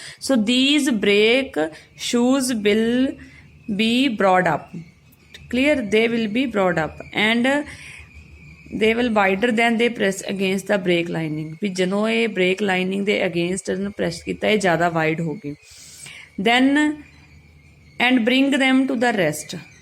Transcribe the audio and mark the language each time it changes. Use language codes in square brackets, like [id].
[en] So these brake shoes will be brought up. Clear? They will be brought up and they will wider than they press against the brake lining. [pa] ਵੀ ਜਦੋਂ ਇਹ brake lining ਦੇ against ਇਹਨੂੰ press ਕੀਤਾ ਇਹ ਜ਼ਿਆਦਾ wide ਹੋ ਗਈ. [en] Then and bring them to the rest.